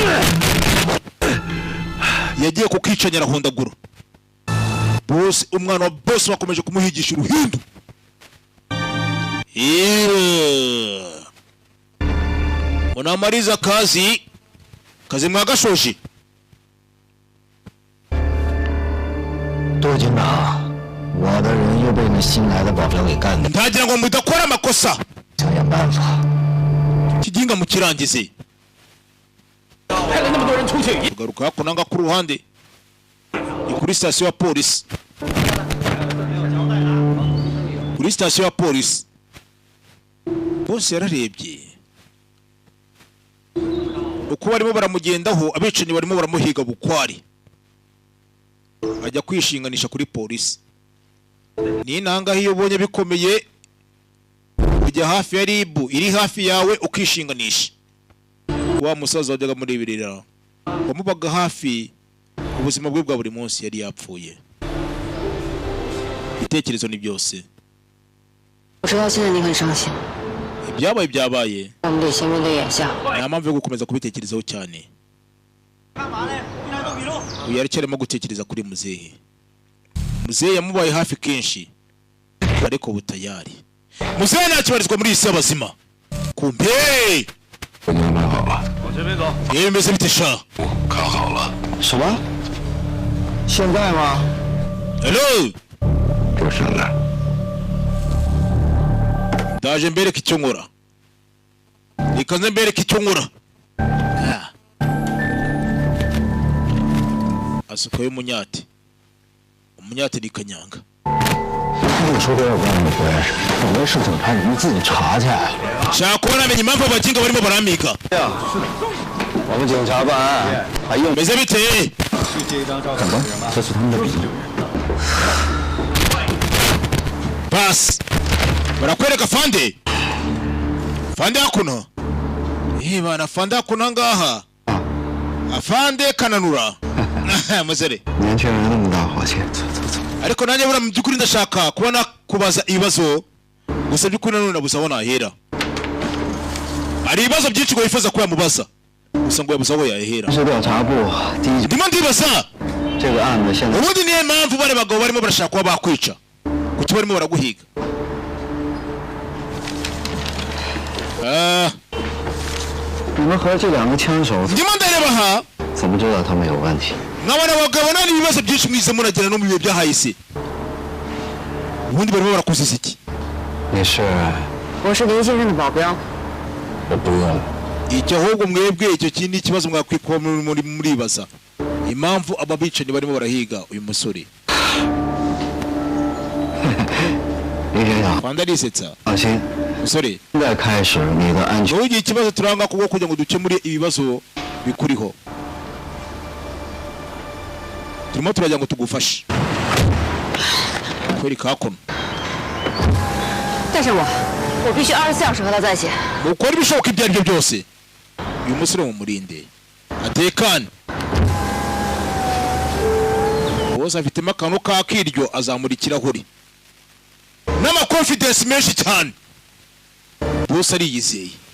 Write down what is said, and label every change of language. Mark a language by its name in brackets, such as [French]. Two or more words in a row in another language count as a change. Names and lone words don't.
[Kinyarwanda] Yagiye kukicanyira hondagura. Boss umwana wa boss bakomeje kumuhigisha uruhindu. [Swahili] Unamaliza kazi mwagashoje. [Chinese] 杜警长，我的人又被那新来的保镖给干了。 [Kinyarwanda] Ntagira ngo mudakora amakosa. [Chinese] 想想办法。 [Kinyarwanda] Kiginga mu kirangize. [Chinese] 派了那么多人出去， [Kinyarwanda] Garuka kunanga ku ruhande. Kuri station ya police. Kuri station ya police. Boss yararebye. Uko barimo baramugendaho abicanyi barimo baramuhiga bukwari. Ajya kwishinganisha kuri polisi. Ni nanga hiyo ubonye bikomeye kujya hafi ya ribu iri hafi yawe ukishinganisha. Wa musaza wajyaga muri ibirira wamubaga hafi ubuzima bwe bwa buri munsi yari yapfuye. Ibitekerezo ni byose. [Chinese] 我知道现在你很伤心， [Kinyarwanda] Ibyabaye [Chinese] 我们得先面对眼下。 [Kinyarwanda] nta mpamvu yo gukomeza kubitekerezaho cyane. Uyu aracyarimo gutekereza kuri muzehe. Muzehe yamubaye hafi kenshi ariko butayari. Muzehe ntakibarizwa muri isi y'abazima. Kumbe [Chinese] 我们安排好了。往这边走。 [Kinyarwanda] yemeze bite sha? [Chinese] 看好了。什么？现在吗？ Hello 不是的。 [Kinyarwanda] ndaje mbereka icyo nkora. Ikaze mbereka icyo nkora. Asukayo umunyati. Umunyati ni kanyanga. [Chinese] 你说这要不让你们回来，有的是警察，你们自己查去。 [Kinyarwanda] Shaka kubona menye impamvu abaginga barimo baramiga. [Chinese] 我们警察办案还用 [Kinyarwanda] Meze bite? [Chinese] 怎么？这是他们的笔。 [Kinyarwanda] Bas. Barakwereka fande. Fande hakuno. Bana fande hakuno ngaha. Afande kananura. Muzere. [Chinese] 年轻人那么大火气，走走走。 [Kinyarwanda] Ariko nanjye bura mu byukuri ndashaka kubona kubaza ibibazo. Gusa byukuri nanone nabuza aho nahera. Ari ibibazo byinshi ngo yifuza ko yamubaza. Gusa ngo yabuza aho yahera. [Chinese] 是调查部第一， [Kinyarwanda] Ndimo ndibaza. [Chinese] 这个案子现在 [Kinyarwanda] Ubundi niyo mpamvu bari bagabo barimo barashaka kuba bakwica. Kuki barimo baraguhiga. [Chinese] 你们和这两个枪手 [Kinyarwanda] Ndimo ndareba ha. [Chinese] 怎么知道他们有问题？ [Kinyarwanda] Nkabona abagabo nani ibibazo byinshi mwize muragira no mu bihe byahayise. Ubundi barimo barakuziza iki? [Chinese] 你是？我是林先生的保镖，我不用了。 [Kinyarwanda] icyo ahubwo mwebwe icyo kindi kibazo mwakwikuba muri muribaza impamvu ababicanyi barimo barahiga uyu musore. Kwanda risetsa musore ugiye ikibazo turanga kuko kugira ngo dukemure ibibazo bikuriho turimo turajya ngo tugufashe kweri kakono [Chinese] 但是我必须24小时和他在一起。 [Kinyarwanda] mukora ibishoboka ibyo ari byo byose uyu musore mumurinde atekane bose afitemo akantu kakiryo azamura ikirahuri n'amakonfidence menshi cyane bose ariyizeye.